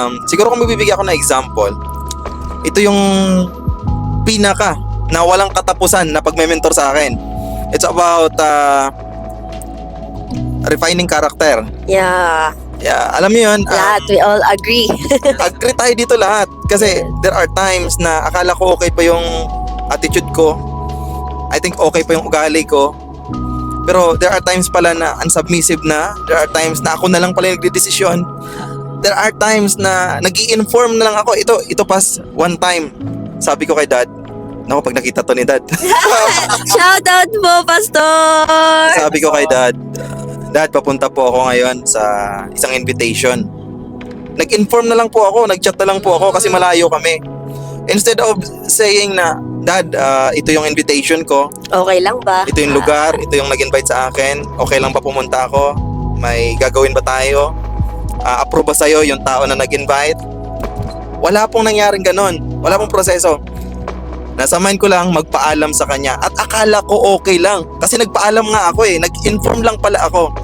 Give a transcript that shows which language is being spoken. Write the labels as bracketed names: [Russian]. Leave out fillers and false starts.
[Filipino] Siguro kung magbibigay ako ng example, ito yung pinaka na walang katapusan na pagme-mentor sa akin. [English] It's about refining character. Yeah. Yeah, [Filipino] alam niyo yun. Lahat, [English] we all agree. [Filipino] Agree tayo dito lahat. Kasi [English] there are times [Filipino] na akala ko okay pa yung attitude ko. [English] I think [Filipino] okay pa yung ugali ko. Pero [English] there are times [Filipino] pala na unsubmissive na. [English] There are times [Filipino] na ako na lang pala yung nagdedesisyon. There are times na nag-i-inform na lang ako. Ito pas one time. Sabi ko kay Dad, naku, pag nakita to ni Dad. [English] Shout out [Filipino] mo, [English] Pastor! [Filipino] Sabi ko kay Dad, Dad, papunta po ako ngayon sa isang invitation. Nag-inform na lang po ako, nag-chat na lang po ako kasi malayo kami. [English] Instead of saying [Filipino] na, Dad, ito yung invitation ko, Okay lang ba? ito yung lugar, ito yung nag-invite sa akin, okay lang ba pumunta ako? May gagawin ba tayo? Approve ba sa'yo yung tao na nag-invite? Wala pong nangyaring ganon. Wala pong proseso. Nasa mind ko lang magpaalam sa kanya at akala ko okay lang kasi nagpaalam nga ako nag-inform lang pala ako.